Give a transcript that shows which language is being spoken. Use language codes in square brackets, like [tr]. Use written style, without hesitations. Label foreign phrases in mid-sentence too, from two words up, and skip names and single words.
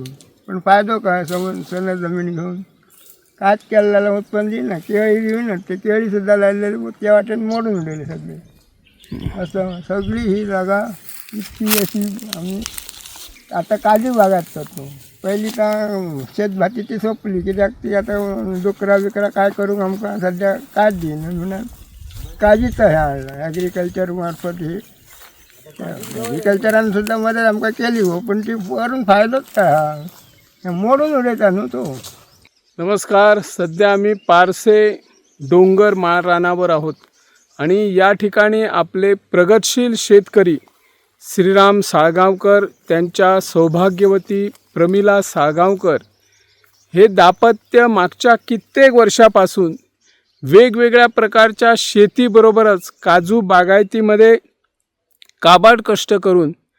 [kok] पण फायदो काय सनद जमीन घेऊन काच केलेलं उत्पन्न दिना. केळी दिली ना ते केळी सुद्धा लायलेली त्या वाटेन मोडून उडले सगळे. [mr] असं सगळी ही जागा इतकी अशी आम्ही आता काजू बागात करतो. [kok] पहिली तर शेतभातीची सोपली कित्याक ती आता डुकरा बिकरा काय करूंक आमकां सध्या कांच दिना म्हणून काजीच हे हाडला. ॲग्रिकल्चर मार्फत ही ॲग्रिकल्चरान सुद्धा मदत आमकां केली हो. पण ती वरून फायदोच काय हा मोडून उडयता न्हू तो. [mr] नमस्कार. सध्या आम्ही पारसे डोंगर माळ रानावर आहोत आणि या ठिकाणी आपले प्रगतशील शेतकरी श्रीराम साळगावकर त्यांच्या सौभाग्यवती प्रमिला साळगावकर हे दाम्पत्य मागच्या कित्येक वर्षापासून वेगवेगळ्या प्रकारच्या शेतीबरोबरच काजू बागायतीमध्ये काबाड कष्ट करून